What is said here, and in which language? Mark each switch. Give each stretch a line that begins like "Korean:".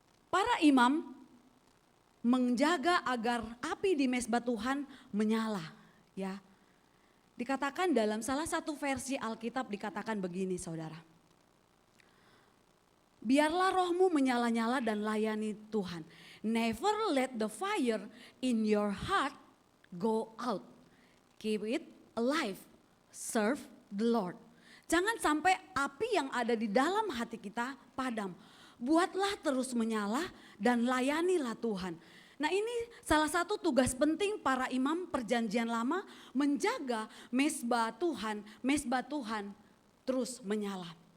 Indonesian: Para imam menjaga agar api di mezbah Tuhan menyala, ya. Dikatakan dalam salah satu versi Alkitab dikatakan begini saudara. Biarlah rohmu menyala-nyala dan layani Tuhan.
English: Never let the fire in your heart go out. Keep it alive. Serve the Lord.
Indonesian: Jangan sampai api yang ada di dalam hati kita padam. Buatlah terus menyala dan layanilah Tuhan. Nah ini salah satu tugas penting para imam perjanjian lama, menjaga mesbah Tuhan terus menyala.